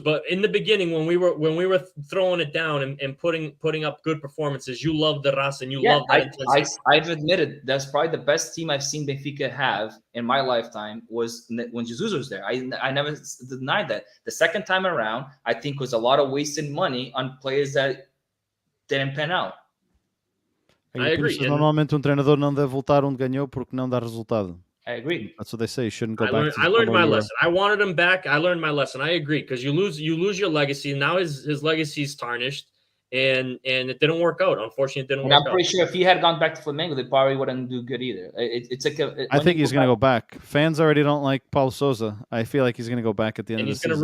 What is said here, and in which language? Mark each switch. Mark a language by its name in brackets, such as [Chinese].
[English] But in the beginning, when we were throwing it down and putting up good performances, you loved the race and you loved that. I've admitted that's probably the best team I've seen Benfica have in my lifetime was when Jesus was there. I never denied that. The second time around, I think was a lot of wasted money on players that didn't pan out. I agree. [Portuguese] Normalmente treinador não deve voltar onde ganhou porque não dá resultado. [English] I agree. That's what they say. You shouldn't go back. I learned my lesson. I wanted him back. I learned my lesson. I agree because you lose your legacy. Now his legacy is tarnished, and it didn't work out. Unfortunately, it didn't work out. I'm pretty sure if he had gone back to Flamengo, they probably wouldn't do good either. I think he's going to go back. Fans already don't like Paulo Sousa. I feel like he's going to go back at the end of the season.